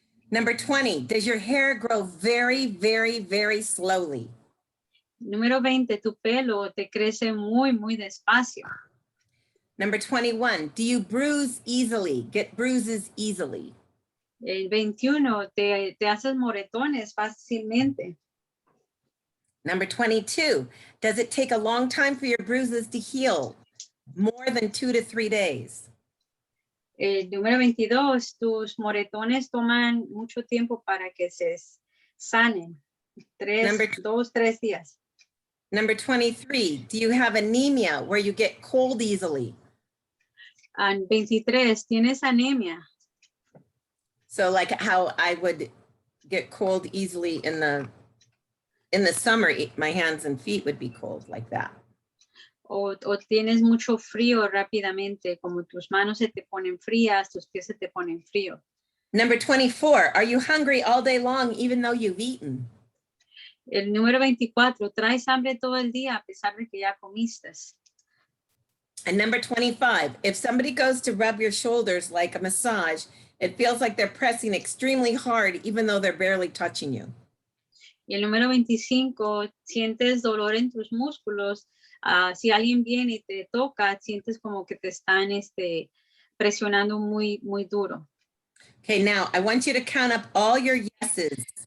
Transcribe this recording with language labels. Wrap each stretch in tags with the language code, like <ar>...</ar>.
<en>Number 20, does your hair grow very, very, very slowly?</en> <es>Número 20, tu pelo te crece muy, muy despacio.</es> <en>Number 21, do you bruise easily, get bruises easily?</en> <es>El 21, te haces moretones fácilmente.</es> <en>Number 22, does it take a long time for your bruises to heal? More than 2 to 3 days?</en> <es>El número 22, tus moretones toman mucho tiempo para que se sanen. 2, 3 días.</es> <en>Number 23, do you have anemia where you get cold easily?</en> <es>And 23, ¿tienes anemia?</es> <en>So like how I would get cold easily in the summer, my hands and feet would be cold like that.</en> <es>O tienes mucho frío rápidamente, como tus manos se te ponen frías, tus pies se te ponen frío.</es> <en>Number 24, are you hungry all day long even though you've eaten?</en> <es>El número 24, traes hambre todo el día a pesar de que ya comiste.</es> <en>And number 25, if somebody goes to rub your shoulders like a massage, it feels like they're pressing extremely hard even though they're barely touching you.</en> <es>Y el número 25, sientes dolor en tus músculos. Si alguien viene y te toca, sientes como que te están presionando muy, muy duro.</es> <en>Okay, now I want you to count up all your yeses.</en>